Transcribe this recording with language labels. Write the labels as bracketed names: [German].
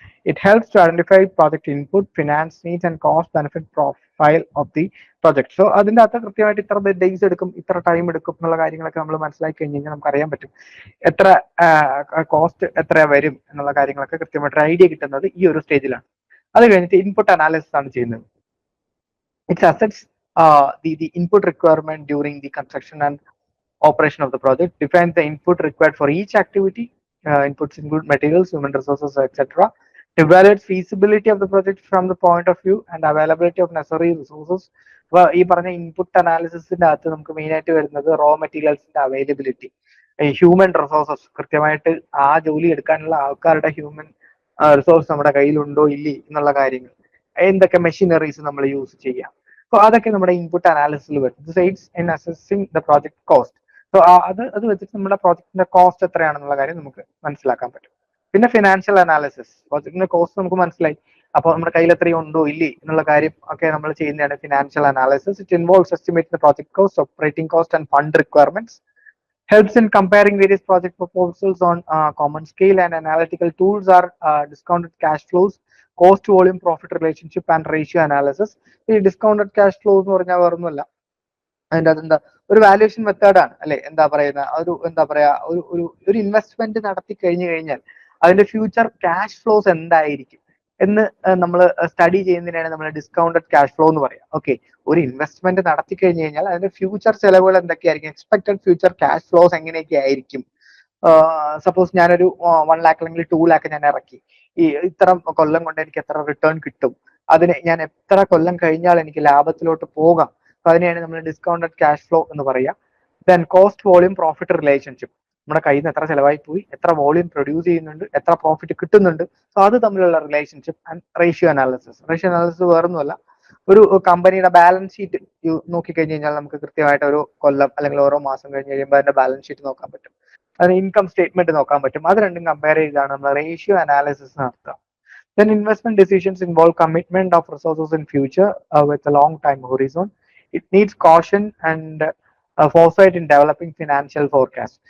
[English] It helps to identify project input, finance needs and cost benefit profile of the project. [Malayalam] So അതിന്റെ അകത്ത് കൃത്യമായിട്ട് ഇത്ര days എടുക്കും, ഇത്ര ടൈം എടുക്കും എന്നുള്ള കാര്യങ്ങളൊക്കെ നമ്മൾ മനസ്സിലാക്കി കഴിഞ്ഞ് കഴിഞ്ഞാൽ നമുക്ക് അറിയാൻ പറ്റും എത്ര കോസ്റ്റ് എത്ര വരും എന്നുള്ള കാര്യങ്ങളൊക്കെ കൃത്യമായിട്ട് ഐഡിയ കിട്ടുന്നത് ഈ ഒരു സ്റ്റേജിലാണ്. അത് കഴിഞ്ഞിട്ട് ഇൻപുട്ട് അനാലിസിസ് ആണ് ചെയ്യുന്നത്. [English] It assets the input requirement during the construction and operation of the project, defines the input required for each activity. Inputs include materials, human resources, etc. Evaluates feasibility of the project from the point of view and availability of necessary resources. [Malayalam] ഈ പറഞ്ഞ input അനാലിസിസിന്റെ അകത്ത് നമുക്ക് main ആയിട്ട് വരുന്നത് raw മെറ്റീരിയൽസിന്റെ availability, human resources, കൃത്യമായിട്ട് ആ ജോലി എടുക്കാനുള്ള ആൾക്കാരുടെ ഹ്യൂമൻ റിസോഴ്സ് നമ്മുടെ കയ്യിലുണ്ടോ ഇല്ലേ എന്നുള്ള കാര്യങ്ങൾ, എന്തൊക്കെ മെഷീനറീസ് നമ്മൾ യൂസ് ചെയ്യാം. സോ അതൊക്കെ നമ്മുടെ ഇൻപുട്ട് അനാലിസിസിൽ വരും. [English] This aids in assessing the project cost. [Malayalam] So അത് വെച്ചിട്ട് നമ്മുടെ പ്രോജക്റ്റിന്റെ കോസ്റ്റ് എത്രയാണെന്നുള്ള കാര്യം നമുക്ക് മനസ്സിലാക്കാൻ പറ്റും. പിന്നെ ഫിനാൻഷ്യൽ അനാലിസിസ്, പ്രോജക്റ്റിന്റെ കോസ്റ്റ് നമുക്ക് മനസ്സിലായി, അപ്പോൾ നമ്മുടെ കയ്യിൽ എത്രയും ഉണ്ടോ ഇല്ലേ എന്നുള്ള കാര്യം ഒക്കെ നമ്മൾ ചെയ്യുന്നതാണ് financial analysis. [English] It involves estimating the project cost, operating cost and fund requirements, helps in comparing various project proposals on common scale, and analytical tools are discounted cash flows, cost volume profit relationship and ratio analysis. [Malayalam] ഈ discounted cash flow എന്ന് പറഞ്ഞാൽ വേറൊന്നുമല്ല, അതിൻ്റെ അതെന്താ ഒരു valuation മെത്തേഡാണ് അല്ലെ. എന്താ പറയുന്ന ഒരു എന്താ പറയാ ഒരു ഇൻവെസ്റ്റ്മെന്റ് നടത്തി കഴിഞ്ഞു കഴിഞ്ഞാൽ അതിന്റെ ഫ്യൂച്ചർ ക്യാഷ് ഫ്ലോസ് എന്തായിരിക്കും എന്ന് നമ്മൾ സ്റ്റഡി ചെയ്യുന്നതിനാണ് നമ്മൾ ഡിസ്കൗണ്ടഡ് ക്യാഷ് ഫ്ലോ എന്ന് പറയാം. ഓക്കെ, ഒരു ഇൻവെസ്റ്റ്മെന്റ് നടത്തി കഴിഞ്ഞു കഴിഞ്ഞാൽ അതിന്റെ ഫ്യൂച്ചർ ചെലവുകൾ എന്തൊക്കെയായിരിക്കും, എക്സ്പെക്ടഡ് ഫ്യൂച്ചർ ക്യാഷ് ഫ്ലോസ് എങ്ങനെയൊക്കെ ആയിരിക്കും. സപ്പോസ് ഞാനൊരു 1 lakh അല്ലെങ്കിൽ 2 lakh ഞാൻ ഇറക്കി, ഈ ഇത്ര കൊല്ലം കൊണ്ട് എനിക്ക് എത്ര റിട്ടേൺ കിട്ടും, അതിന് ഞാൻ എത്ര കൊല്ലം കഴിഞ്ഞാൽ എനിക്ക് ലാഭത്തിലോട്ട് പോകാം, അപ്പൊ അതിനെയാണ് നമ്മൾ ഡിസ്കൗണ്ടഡ് ക്യാഷ് ഫ്ലോ എന്ന് പറയുക. Then cost volume profit relationship, നമ്മുടെ കയ്യിൽ നിന്ന് എത്ര ചെലവായി പോയി, എത്ര വോളിയം പ്രൊഡ്യൂസ് ചെയ്യുന്നുണ്ട്, എത്ര പ്രോഫിറ്റ് കിട്ടുന്നുണ്ട്, സോ അത് തമ്മിലുള്ള relationship. And ratio analysis, ratio analysis വേറൊന്നുമല്ല, ഒരു കമ്പനിയുടെ ബാലൻസ് ഷീറ്റ് നോക്കിക്കഴിഞ്ഞ് കഴിഞ്ഞാൽ നമുക്ക് കൃത്യമായിട്ട് ഓരോ കൊല്ലം അല്ലെങ്കിൽ ഓരോ മാസം കഴിഞ്ഞ് കഴിയുമ്പോൾ അതിന്റെ ബാലൻസ് ഷീറ്റ് നോക്കാൻ പറ്റും, അതിന് ഇൻകം സ്റ്റേറ്റ്മെന്റ് നോക്കാൻ പറ്റും. അത് രണ്ടും കമ്പയർ ചെയ്താണ് നമ്മൾ റേഷ്യോ അനാലിസിസ് നടത്തുക. [English] Then investment decisions involve commitment of resources in future with a long time horizon. It needs caution and foresight in developing financial forecast.